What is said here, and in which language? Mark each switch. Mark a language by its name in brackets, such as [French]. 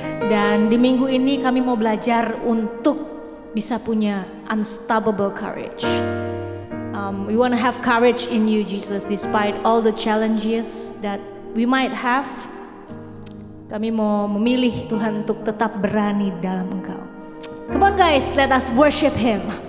[Indonesian] Dan di minggu ini kami mau belajar untuk bisa punya [English] unstoppable courage. We want to have courage in you, Jesus, despite all the challenges that we might have. [Indonesian] Kami mau memilih Tuhan untuk tetap berani dalam Engkau. [English] Come on guys, let us worship Him.